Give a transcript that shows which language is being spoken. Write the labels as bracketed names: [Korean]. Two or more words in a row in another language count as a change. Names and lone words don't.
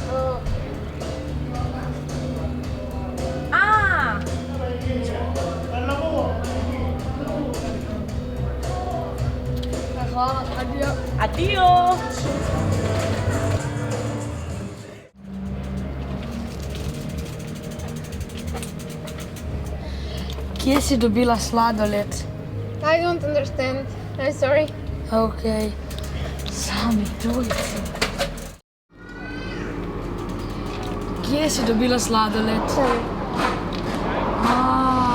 [Slovenian] Hvala, adijo. Adio. Kje si dobila sladoled? [English] I don't understand. I'm sorry. [Slovenian] Okej. Sami tujci. Kje si dobila sladoled? [English] Sorry.